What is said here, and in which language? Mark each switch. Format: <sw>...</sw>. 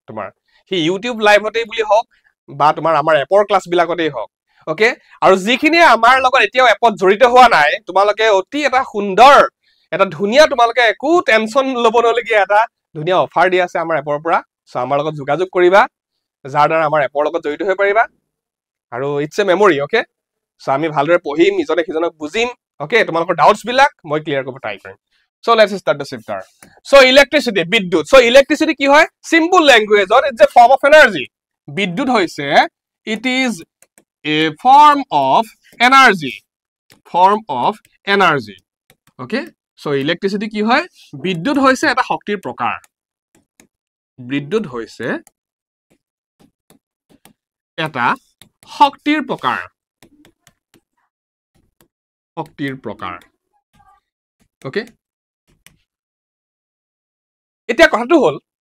<as>তোমাৰ সেই ইউটিউব লাইভতেই বুলি হওক বা তোমাৰ আমাৰ এপৰ ক্লাছ বিলাকতেই হওক। ওকে, আৰু যিখিনিয়ে আমাৰ লগত এতিয়াও এপত জড়িত হোৱা নাই, তোমালোকে অতি এটা সুন্দৰ, এটা ধুনীয়া, তোমালোকে একো টেনচন ল'ব নলগীয়া এটা ধুনীয়া অফাৰ দি আছে আমাৰ এপৰ পৰা। সো আমাৰ লগত যোগাযোগ কৰিবা, যাৰ দ্বাৰা আমাৰ এপৰ লগত জড়িত হৈ পাৰিবা।</as> <en>আৰু it's a memory.</en> <as>Okay, so আমি ভালদৰে পঢ়িম, ইজনে সিজনক বুজিম। ওকে, তোমালোকৰ ডাউটছ বিলাক মই ক্লিয়াৰ কৰিব ট্ৰাই কৰিম।</as> <en>So let's start the chapter. So electricity, বিদ্যুৎ.</en> <as>So electricity কি হয়?</as> <en>Simple language or it's a form of energy.</en> <as>বিদ্যুৎ হৈছে,</as> <en>it is a form of energy. Form of energy. Okay? So electricity</en> <as>কি হয়? বিদ্যুৎ হৈছে এটা শক্তিৰ প্ৰকাৰ। বিদ্যুৎ হৈছে এটা শক্তিৰ প্ৰকাৰ। শক্তিৰ প্ৰকাৰ। Okay? এতিয়া কথাটো হ'ল,</as>